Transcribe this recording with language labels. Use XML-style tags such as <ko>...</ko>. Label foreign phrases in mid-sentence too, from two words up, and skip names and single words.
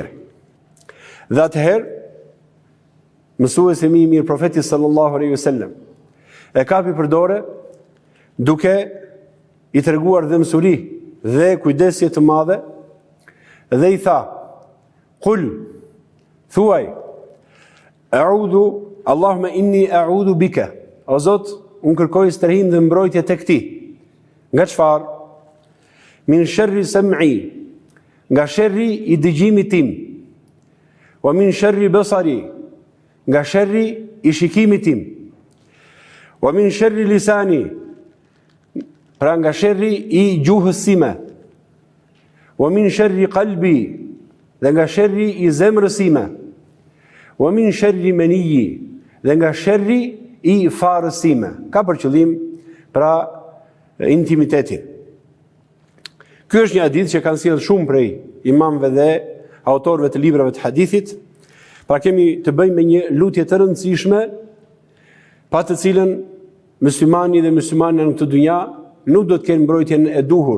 <sq>Dhe atëherë mësuesi më i mirë profeti</sq> <ar>صلى الله عليه وسلم</ar> <sq>e kapi për dorë duke i treguar dhe mësuri dhe kujdesje të madhe dhe i tha: "Qul, thuaj,</sq> <ar>أعوذ، اللهم إني أعوذ بك."</ar> <sq>O Zot, unë kërkoj strehim dhe mbrojtje tek ti. Nga çfarë?</sq> <ar>من شر سمعي,</ar> <sq>nga sherri i dëgjimit tim.</sq> <ar>ومن شر بصري,</ar> <sq>nga sherri i shikimit tim.</sq> <ar>ومن شر لساني,</ar> <sq>pra nga sherri i gjuhës time.</sq> <ar>ومن شر قلبي,</ar> <sq>dhe nga sherri i zemrës time.</sq> <ar>ومن شر منيي,</ar> <sq>dhe nga sherri i farës time. Ka për qëllim pra intimitetin. Ky është një hadith që kanë sjellë shumë prej imamëve dhe autorëve të librave të hadithit. Pra kemi të bëjmë me një lutje të rëndësishme, pa të cilën muslimani dhe muslimania në këtë dunja nuk do të kenë mbrojtjen e duhur.</sq>